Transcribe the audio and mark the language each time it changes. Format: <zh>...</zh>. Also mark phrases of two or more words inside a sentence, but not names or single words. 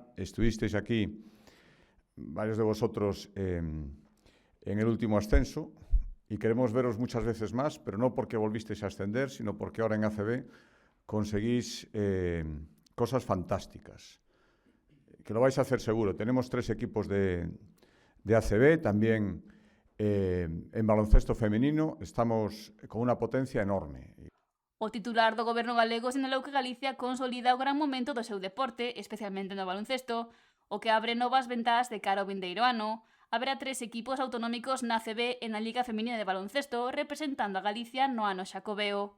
<es>Estuvisteis aquí, varios de vosotros, en el último ascenso y queremos veros muchas veces más, pero no porque volvisteis a ascender, sino porque ahora en ACB conseguís cosas fantásticas, que lo vais a hacer seguro. Tenemos 3 equipos de ACB, también en baloncesto femenino estamos con unha potencia enorme.</es> <gl>O titular do goberno galego sinalou que Galicia consolida o gran momento do seu deporte, especialmente no baloncesto, o que abre novas ventás de cara ao vindeiro ano. Haberá 3 equipos autonómicos na ACB e na Liga Feminina de Baloncesto representando a Galicia no ano xacobeo.</gl>